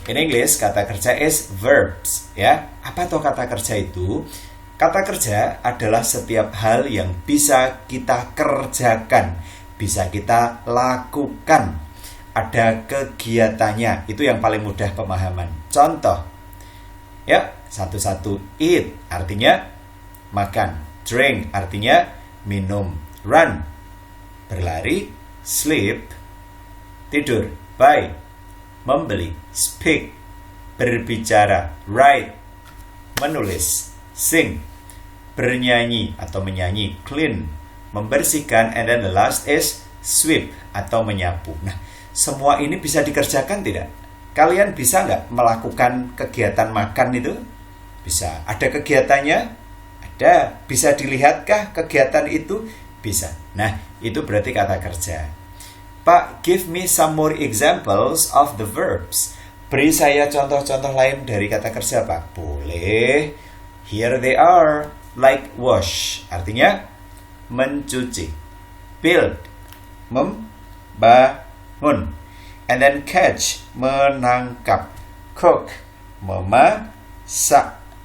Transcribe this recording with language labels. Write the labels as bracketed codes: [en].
[en] In English, [id] kata kerja [en] is verbs. [id] Ya, apa tuh kata kerja itu? Kata kerja adalah setiap hal yang bisa kita kerjakan, bisa kita lakukan. Ada kegiatannya. Itu yang paling mudah pemahaman. Contoh. Ya, satu-satu. Eat artinya makan. Drink artinya minum. Run berlari. Sleep tidur. Buy membeli. Speak berbicara. Write menulis. Sing bernyanyi atau menyanyi. Clean membersihkan. [en] And then the last is sweep [id] atau menyapu. Nah, semua ini bisa dikerjakan tidak? Kalian bisa nggak melakukan kegiatan makan itu? Bisa. Ada kegiatannya? Ada. Bisa dilihatkah kegiatan itu? Bisa. Nah, itu berarti kata kerja. [en] Pak, give me some more examples of the verbs. [id] Beri saya contoh-contoh lain dari kata kerja, Pak. Boleh. [en] Here they are. Like wash, [id] artinya mencuci. [en] Build, [id] membangun. [en] And then catch, [id] menangkap. [en] Cook, [id] memasak.